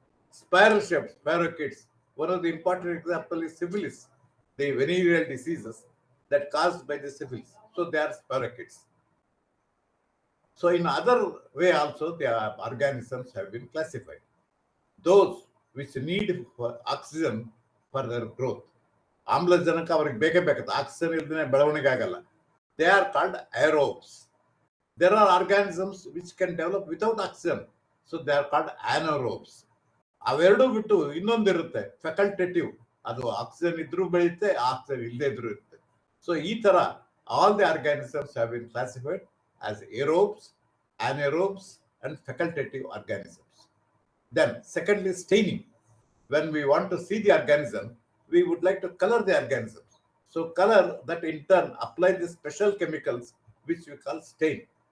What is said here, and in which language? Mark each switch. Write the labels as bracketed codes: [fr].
[en] Spiral-shaped parakeets, one of the important example is syphilis, the venereal diseases that caused by the syphilis. So they are parakeets. So in other way also, the organisms have been classified. Those which need for oxygen for their growth. [kn] ಆಮ್ಲಜನಕ ಅವ್ರಿಗೆ ಬೇಕೇ ಬೇಕಾಗುತ್ತೆ, oxygen ಇಲ್ದೇ ಬೆಳವಣಿಗೆ ಆಗಲ್ಲ. [en] They are called aerobes. There are organisms which can develop without oxygen, so they are called anaerobes. [kn] ಅವೆರಡು ಬಿಟ್ಟು ಇನ್ನೊಂದಿರುತ್ತೆ ಫೆಕಲ್ಟೇಟಿವ್, ಅದು ಆಕ್ಸಿಜನ್ ಇದ್ರೂ ಬೆಳೆಯುತ್ತೆ, ಆಕ್ಸಿಜನ್ ಇಲ್ಲದೆ ಇದ್ರೂ ಇರುತ್ತೆ. ಸೊ ಈ ತರ [en] all the organisms have been classified as aerobes, anaerobes and facultative organisms. Then secondly, staining. When we want to see the organism, we would like to color the organisms. So color, that in turn apply the special chemicals which we call stain.